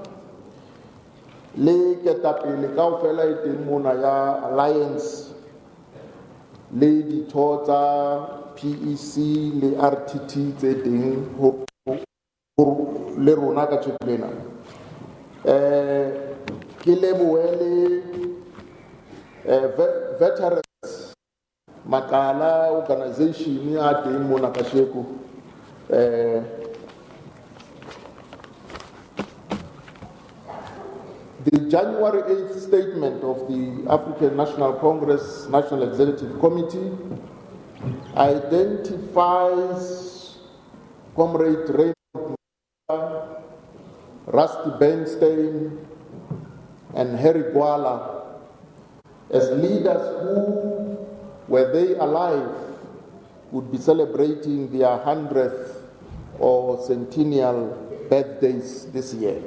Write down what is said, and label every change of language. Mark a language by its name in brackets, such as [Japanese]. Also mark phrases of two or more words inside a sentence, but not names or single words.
[Southern Sotho] le ketapele kaofela e teng mona ya alliance le ditho tsa PEC le RTT tse teng le rona ka tshepelena ke lebohe le veterans makala organization ya teng mona ka sheko [English] the January 8th statement of the African National Congress National Executive Committee identifies Comrade Raymond Mhlaba, Rusty Bernstein, and Harry Gwala as leaders who, were they alive, would be celebrating their 100th or centennial birthdays this year.